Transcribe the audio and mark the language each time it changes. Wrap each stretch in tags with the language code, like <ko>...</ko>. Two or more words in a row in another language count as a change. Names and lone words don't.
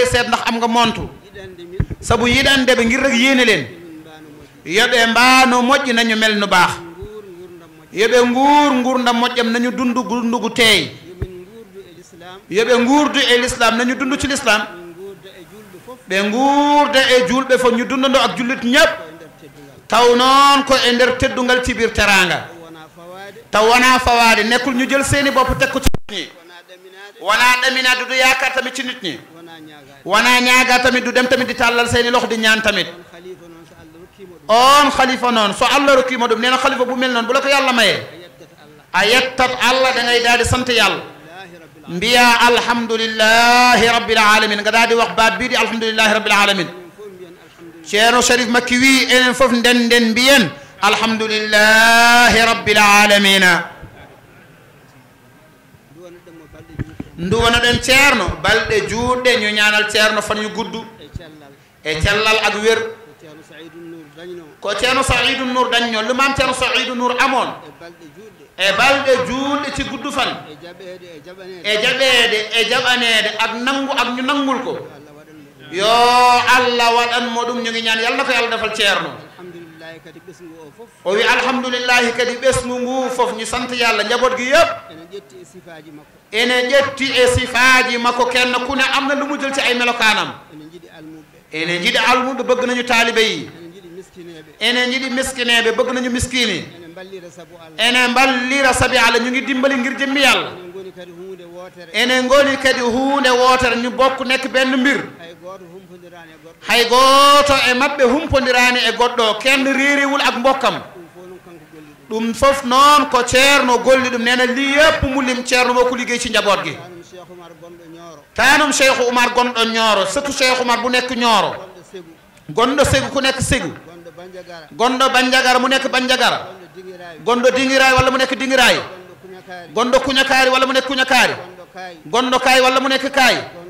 <wo>seet ndax am nga montre sabu</wo> <ff>yiɗande ɓe ngir rek yéene leen yoɓe mbaano moƴƴi</ff> <wo>nañu mel no baax</wo> <ff>yoɓe nguurdam</ff> <wo>moƴƴam nañu dundu dundugu teey</wo> <ff>yoɓe nguurdu e</ff> <wo>l'islam nañu dundu ci l'islam</wo> <ff>ɓe nguurda e julɓe fof</ff> <wo>ñu dundando ak jullit ñëpp</wo> <ff>taw noon ko e nder teddungal</ff> <wo>ci biir teranga</wo> <ff>taw wona fawaade</ff> <wo>nekkul ñu jël seeni bopp teg ko ci nit ñi</wo> <ff>wona ɗaminaade</ff> <wo>du yaakaar tamit ci nit ñi</wo> <ff>wona ñaaga tamit</ff> <wo>du dem tamit di tàllal seeni loxo di ñaan tamit</wo> <ff>on khalifa noon so Allah rokkima ɗum nee na</ff> <wo>khalifa bu mel noon bu la ko yàlla mayee a yettat Allah da ngay daal di sant yàlla mbiya</wo> <ar>الحمد لله رب العالمين</ar> <wo>nga daal di wax baat bii di</wo> <ar>الحمد لله رب العالمين</ar> <wo>ceerno Sharif Makki</wo> <ff>wi enen fof nden mbiyen</ff> <ar>الحمد لله رب العالمين</ar> <ff>nduwana ɗen ceerno balɗe juutɗe</ff> <wo>ñu ñaanal ceerno fan yu guddu e cellal ak wér ko ceerno Saïdou Nour dañño lu maam ceerno Saïdou Nour amoon</wo> <ff>e balɗe juutɗe</ff> <wo>ci guddu fan</wo> <ff>e jaɓeede e jaɓaneede</ff> <wo>ak nangu ak ñu nangul ko</wo> <ff>yo Allah waɗanmo ɗum</ff> <wo>ñu ngi ñaan yàlla na ko yàlla defal ceerno</wo> <ff>o wi alhamdulillahi kadi ɓesngu ngu fof</ff> <wo>ñu sant yàlla njaboot gi yëpp</wo> <ff>ene ƴetti e sifaaji makko</ff> <wo>kenn ku ne am na lu mu jël ci ay melokaanam</wo> <ff>ene jiɗi almuɓe</ff> <wo>bëgg nañu taalibe yi</wo> <ff>ene jiɗi miskineɓe</ff> <wo>bëgg nañu miskini</wo> <ff>ene mballira</ff> <wo>sabi Allah ñu ngi dimbali ngir jëmmi yàlla</wo> <ff>ene ngoni kadi huunde wootere</ff> <wo>ñu bokk nekk benn mbir</wo> <ff>hay gooto e maɓɓe humpodiraani e goɗɗo</ff> <wo>kenn réerewul ak mbokkam</wo> <ff>ɗum fof noon ko ceerno golli ɗum</ff> <wo>nee na lii yëpp mu lim ceerno moo ko liggéey ci njaboot gi tanum Cheikh Oumar gonɗo Nioro surtout Cheikh Oumar bu nekk Nioro gonɗo Segu ku nekk Segu gonɗo Bandiagara mu nekk Bandiagara gonɗo Dinguiraay walla mu nekk Dinguiraay gonɗo Kuñakaari walla mu nekk Kuñakaari gonɗo Kaay walla mu nekk Kaay</wo>